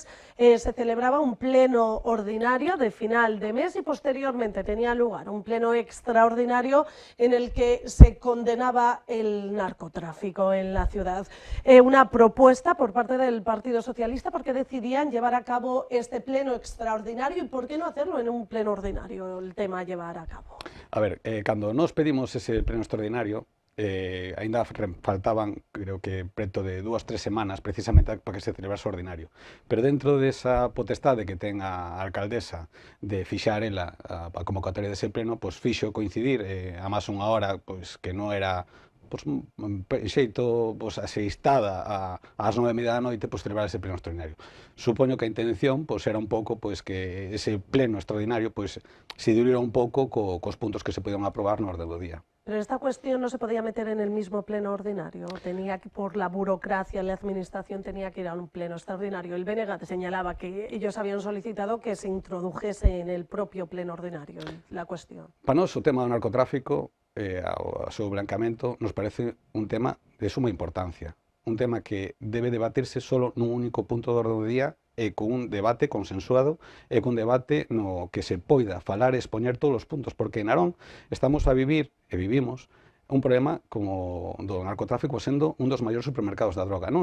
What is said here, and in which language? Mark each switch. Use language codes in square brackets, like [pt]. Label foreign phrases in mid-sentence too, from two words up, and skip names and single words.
[es] Se celebraba un pleno ordinario de final de mes y posteriormente tenía lugar un pleno extraordinario en el que se condenaba el narcotráfico en la ciudad. Una propuesta por parte del Partido Socialista porque decidían llevar a cabo este pleno extraordinario y por qué no hacerlo en un pleno ordinario, el tema a llevar a cabo. [gl] A ver, cando nos pedimos ese pleno extraordinario, ainda faltaban, creo que preto de 2 3 semanas precisamente para que se celebrase o ordinario. Pero dentro desa potestade que ten a alcaldesa de fixar ela a convocatoria dese pleno, pois fixo coincidir a máis unha hora pois que non era pois, xeito pois, aseixtada ás 9:30 da noite pois, celebrar ese pleno extraordinario. Supoño que a intención pois, era un pouco pois, que ese pleno extraordinario pois, se diluyera un pouco cos puntos que se podían aprobar no orde do día. [es] Pero esta cuestión no se podía meter en el mismo pleno ordinario, tenía que, por la burocracia, la administración tenía que ir a un pleno extraordinario. El BNG señalaba que ellos habían solicitado que se introdujese en el propio pleno ordinario la cuestión. [gl] Para nós o tema do narcotráfico o seu blancamento nos parece un tema de suma importancia, un tema que debe debatirse solo nun único punto do orde do día e con un debate consensuado e con un debate no que se poida falar e expoñer todos os puntos, porque en Narón estamos a vivir e vivimos un problema como do narcotráfico sendo un dos maiores supermercados da droga.